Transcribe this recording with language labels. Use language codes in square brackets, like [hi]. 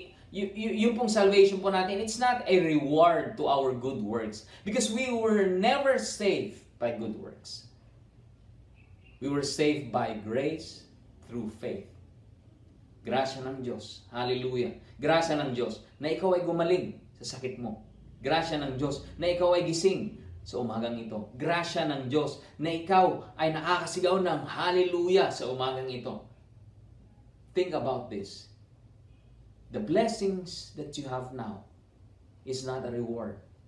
[tl] Yung pong salvation po natin, [en] it's not a reward to our good works. Because we were never saved by good works. We were saved by grace through faith. [tl] Grasya ng Diyos. Hallelujah. Grasya ng Diyos na ikaw ay gumaling sa sakit mo. Grasya ng Diyos na ikaw ay gising sa umagang ito. Grasya ng Diyos na ikaw ay nakakasigaw ng hallelujah sa umagang ito. [en] Think about this. The blessings that you have now is not a reward.